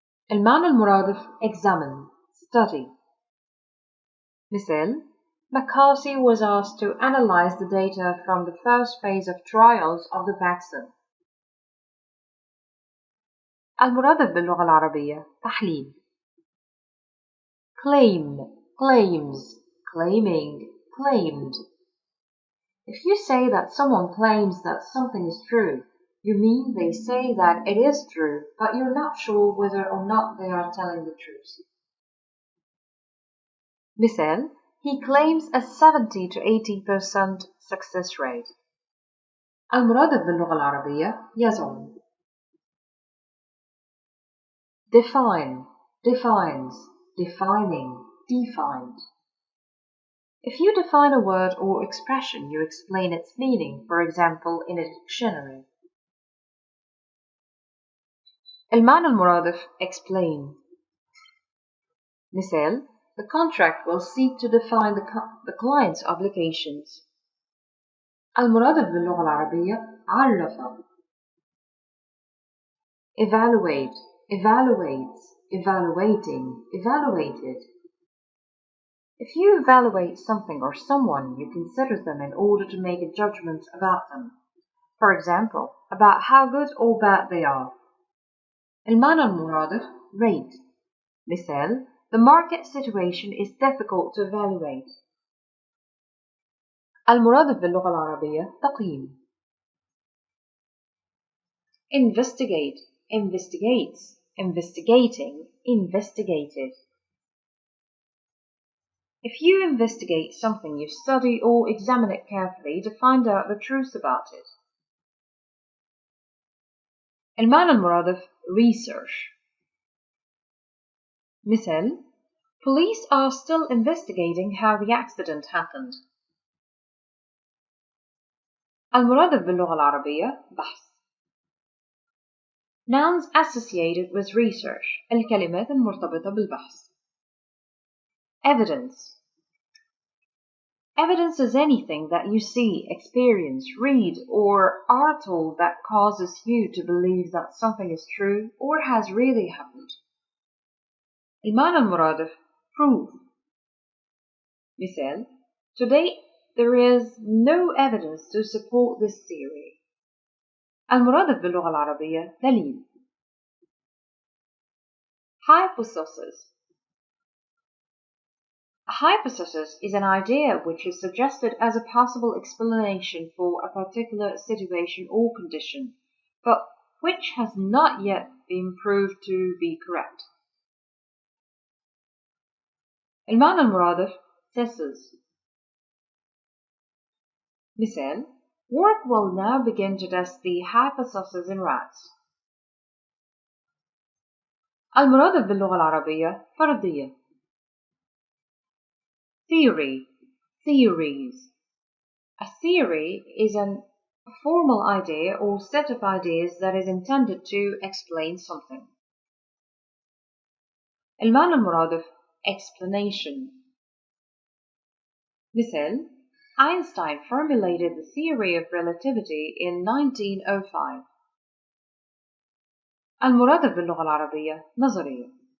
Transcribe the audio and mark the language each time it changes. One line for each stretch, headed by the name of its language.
Arabic: المعنى المرادف
English: examine, study. مثال: McCarthy was asked to analyze the data from the first phase of trials of the vaccine.
Arabic: المرادف باللغة العربية تحليل.
English: Claim, claims, claiming, claimed. If you say that someone claims that something is true, you mean they say that it is true, but you're not sure whether or not they are telling the truth. مثال: he claims a 70 to 80% success rate.
Arabic: المرادف باللغة العربية يزعم.
English: Define, defines, defining, defined. If you define a word or expression, you explain its meaning, for example, in a dictionary.
Arabic: المعنى المرادف explain.
English: مثال: the contract will seek to define the client's obligations.
Arabic: المرادف باللغة العربية عرف.
English: Evaluate, evaluates, evaluating, evaluated. If you evaluate something or someone, you consider them in order to make a judgment about them. For example, about how good or bad they are.
Arabic: المعنى المرادف rate.
English: مثال: The market situation is difficult to evaluate.
Arabic: المرادف باللغة العربية تقييم.
English: Investigate, investigates, investigating, investigated. If you investigate something, you study or examine it carefully to find out the truth about it.
Arabic: المعنى المرادف research.
English: مثال: Police are still investigating how the accident happened.
Arabic: المرادف باللغة العربية بحث.
English: Nouns associated with research.
Arabic: الكلمات المرتبطة بالبحث.
English: Evidence. Evidence is anything that you see, experience, read, or are told that causes you to believe that something is true or has really happened.
Arabic: المعنى المرادف proof.
English: مثال: Today there is no evidence to support this theory.
Arabic: المرادف باللغة العربية دليل.
English: Hypothesis. A hypothesis is an idea which is suggested as a possible explanation for a particular situation or condition, but which has not yet been proved to be correct.
Arabic: المعنى المرادف thesis.
English: مثال: Work will now begin to test the hypothesis in rats.
Arabic: المرادف باللغة العربية فرضية.
English: Theory, theories. A theory is a formal idea or set of ideas that is intended to explain something.
Arabic: المعنى المرادف explanation.
English: مثال: Einstein formulated the theory of relativity in 1905.
Arabic: المرادف باللغة العربية نظرية.